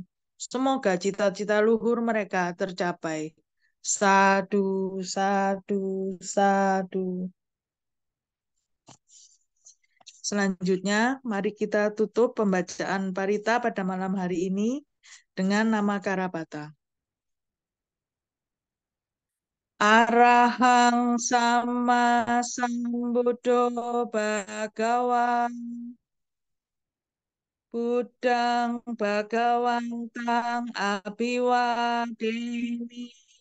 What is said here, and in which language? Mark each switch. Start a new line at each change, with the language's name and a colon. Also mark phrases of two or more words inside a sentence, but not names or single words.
Indonesian: Semoga cita-cita luhur mereka tercapai.
Pali: Sadu, sadu, sadu.
Indonesian: Selanjutnya, mari kita tutup pembacaan parita pada malam hari ini dengan nama Karapata.
Pali: Arahang sama sambuddho bhagawan Budang Bhagawantang Abhiwadeni